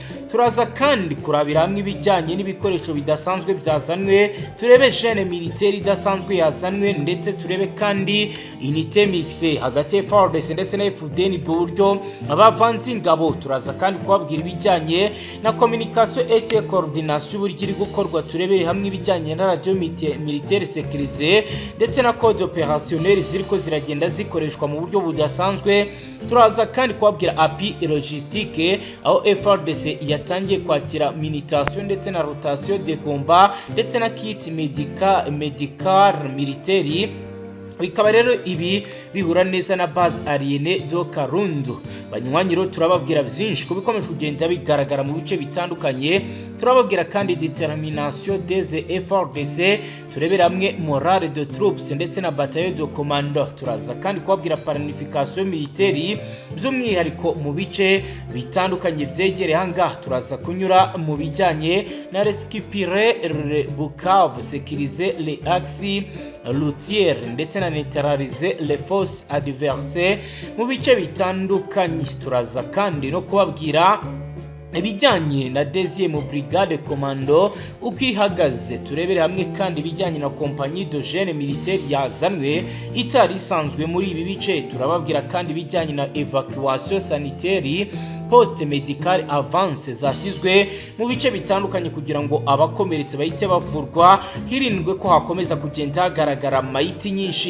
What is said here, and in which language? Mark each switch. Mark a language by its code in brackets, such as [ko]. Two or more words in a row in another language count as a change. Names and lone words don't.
[rw] Turaza kandi kurabira hamwe ibijyanye n'ibikoresho bidasanzwe byazanwe, turebe [fr] jeune militaire [rw] idasanzwe yazanwe ndetse turebe kandi [fr] unité mixée [rw] hagati ya FARDC ndetse na FDN buryo abavanze ingabo. Turaza kandi kubabwira ibijyanye na [fr] communication et coordination [rw] buryo iri gukorwa, turebere hamwe ibijyanye na [fr] radio militaire sécurisée [rw] ndetse na [fr] code opérationnel [rw] ziriko ziragenda zikoreshwa mu buryo budasanzwe. Turaza kandi kubabwira [fr] appui logistique [rw] aho FARDC yatangiye kwakira munitation ndetse na [fr] rotation de combat [rw] ndetse na [fr] kit medical militaire. [rw] Bikaba rero ibi bihura neza na base Ariene do Karundu. Banywanyi turababwira byinshi kubikomeje kugenda bigaragara mu bice bitandukanye. Turababwira kandi [fr] determination des FARDC, [rw] turebera hamwe [fr] morale de troupes [rw] ndetse na [fr] bataillon de commando. [rw] Turaza kandi kubabwira [fr] planification militaire [rw] by'umwihariko mu bice bitandukanye byegere hanga. Turaza kunyura mu bijyanye na [fr] récupérer Bukavu, sécuriser les axes routiers [rw] ndetse na [fr] neutraliser les forces adversaires [rw] mu bice bitandukanye. Turaza kandi no kubabwira ibijyanye na [fr] deuxième brigade commando [rw] uko ihagaze. Turebere hamwe kandi ibijyanye na [fr] compagnie de jeunes militaires [rw] yazanwe itari isanzwe muri ibi bice. Turababwira kandi ibijyanye na [fr] evacuation sanitaire poste medical avance [rw] zashyizwe mu bice bitandukanye kugira ngo abakomeretse bahite bavurwa hirindwe ko hakomeza kugenda hagaragara mayiti nyinshi.